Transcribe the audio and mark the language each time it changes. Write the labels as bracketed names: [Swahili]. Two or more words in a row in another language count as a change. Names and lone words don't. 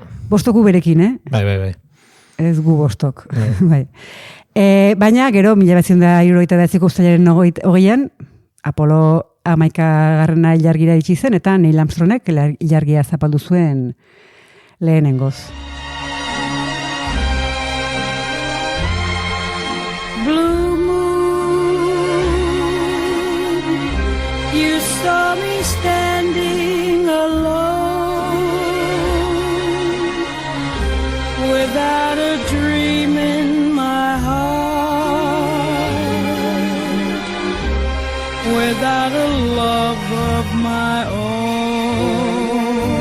[Basque] Vostoku berekin, Bai. Ez gu Vostok, bai. Baina, gero, 1969ko uztailaren 20an, Apollo 11. Ilargira itxi zen, eta Neil Armstrongek ilargia zapaldu zuen lehenengoz. [English] Blue moon, you saw me standing alone, without a dream in my heart, without a love of my own.